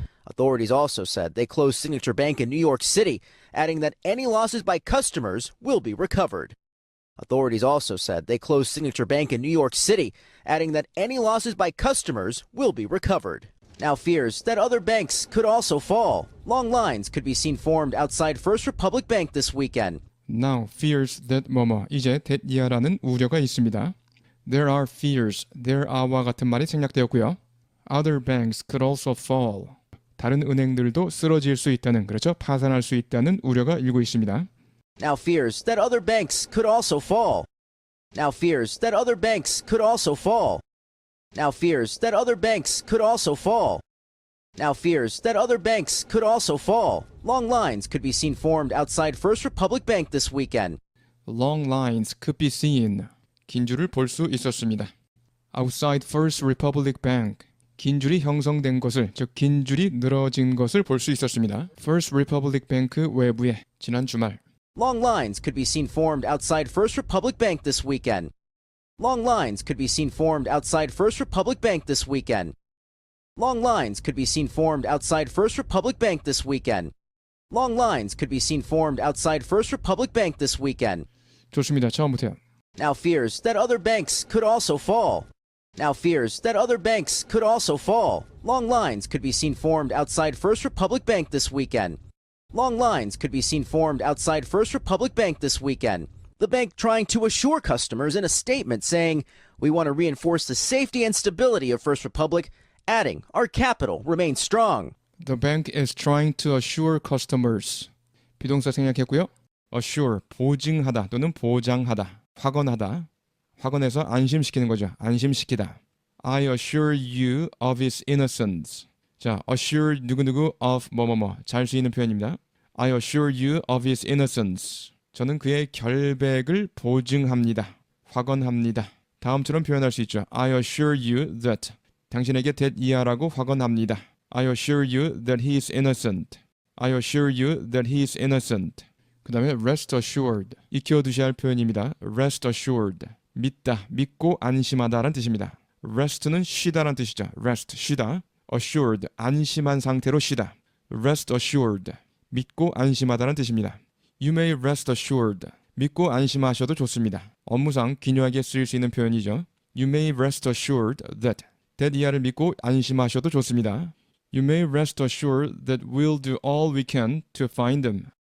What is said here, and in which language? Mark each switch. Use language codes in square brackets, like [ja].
[en] Authorities also said they closed Signature Bank in New York City, adding that any losses by customers will be recovered. Authorities also said they closed Signature Bank in New York City, adding that any losses by customers will be recovered. Now fears that other banks could also fall. Long lines could be seen formed outside First Republic Bank this weekend. Now fears that [ko] 뭐뭐 이제 that 이하라는 우려가 있습니다. [en] There are fears, there are와 [ko] 같은 말이 생략되었고요. [en] Other banks could also fall. [ko] 다른 은행들도 쓰러질 수 있다는, 그렇죠? 파산할 수 있다는 우려가 일고 있습니다. [en] Now fears that other banks could also fall. Now fears that other banks could also fall. Now fears that other banks could also fall. Now fears that other banks could also fall. Long lines could be seen formed outside First Republic Bank this weekend. Long lines could be seen. [ko] 긴 줄을 볼 수 있었습니다. [en] Outside First Republic Bank. [ko] 긴 줄이 형성된 것을, 즉 긴 줄이 늘어진 것을 볼 수 있었습니다. First Republic Bank 외부에 지난 주말. [en] Long lines could be seen formed outside First Republic Bank this weekend. Long lines could be seen formed outside First Republic Bank this weekend. Long lines could be seen formed outside First Republic Bank this weekend. Long lines could be seen formed outside First Republic Bank this weekend. [ko] 좋습니다. 처음부터요. [en] Now fears that other banks could also fall. Now fears that other banks could also fall. Long lines could be seen formed outside First Republic Bank this weekend. Long lines could be seen formed outside First Republic Bank this weekend. The bank trying to assure customers in a statement saying, "We want to reinforce the safety and stability of First Republic," adding, "Our capital remains strong." The bank is trying to assure customers. [ko] 비동사 생략했고요. assure, 보증하다 또는 보장하다, 확언하다. 확언해서 안심시키는 거죠. 안심시키다. [en] I assure you of his innocence. [ko] 자, assure 누구누구 of 뭐뭐뭐 잘 쓰이는 표현입니다. [en] I assure you of his innocence. [ko] 저는 그의 결백을 보증합니다. 확언합니다. 다음처럼 표현할 수 있죠. [en] I assure you that. [ko] 당신에게 that 이하라고 확언합니다. [en] I assure you that he is innocent. I assure you that he is innocent. [ko] 그 다음에 [en] rest assured. [ko] 익혀두셔야 할 표현입니다. [en] rest assured. [ko] 믿다, 믿고 안심하다라는 뜻입니다. rest는 쉬다라는 뜻이죠. rest, 쉬다. assured, 안심한 상태로 쉬다. [en] rest assured, [ko] 믿고 안심하다는 뜻입니다. [en] You may rest assured, [ko] 믿고 안심하셔도 좋습니다. 업무상 기묘하게 쓰일 수 있는 표현이죠. [en] You may rest assured that, [ko] that 이하를 믿고 안심하셔도 좋습니다. [en] You may rest assured that we'll do all we can to find them.